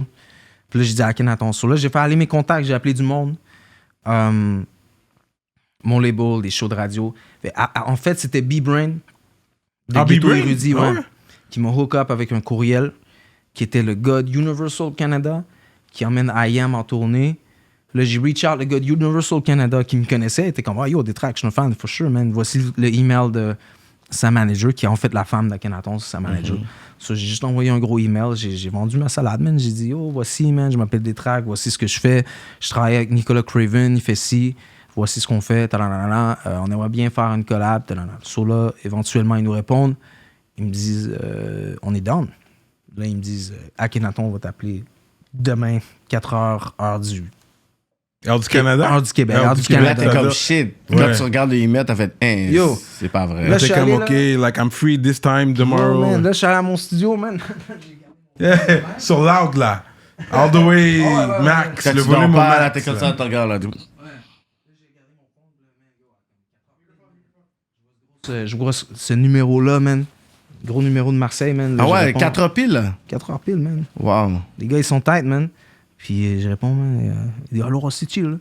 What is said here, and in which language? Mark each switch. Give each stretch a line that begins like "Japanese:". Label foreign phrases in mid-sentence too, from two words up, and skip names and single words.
French: Puis là, j'ai dit Akhenaton. So là, j'ai fait aller mes contacts, j'ai appelé du monde. Mon label, des shows de radio. En fait, c'était B-Brain. B-Brain? Érudit, ouais, qui m'a
English: hook up
French: avec un courriel qui était le gars de Universal Canada qui emmène I.Am en tournée. Là, j'ai
English: reach out
French: le gars de Universal Canada qui me connaissait. Il était comme, yo, des tracks, je suis un fan,
English: for sure, man.
French: Voici le email de sa manager, qui est en fait la femme d'Akhenaton, c'est sa manager. So, j'ai juste envoyé un gros email. J'ai vendu ma salade, man. J'ai dit, voici, man, je m'appelle des tracks, voici ce que je fais. Je travaille avec Nicolas Craven, il fait ci. Voici ce qu'on fait. On aimerait bien faire une collab. So là, éventuellement, ils nous répondent. Ils me disent, on est down. Là, ils me disent, Akhenaton va t'appeler demain, 4h, heure du Canada? Heure du Québec. Heure du Québec. Canada. T'es comme shit. Quand tu regardes les emails, t'as fait, yo, c'est pas vrai. Là, T'es comme,
English: OK, like I'm free this time, tomorrow.
French: Man, là, je suis allé à mon studio, man. Sur loud, là.
English: All the way,
French: max. Quand le tu volume dors pas, max, là, t'es comme ça, tu regardes là. Je vois ce numéro-là, man. Gros numéro de Marseille, man. Là, ah ouais, 4 heures pile? 4 heures pile, man. Wow. Les gars, ils sont têtes, man. Puis je réponds, man. Il dit, alors, c'est chill.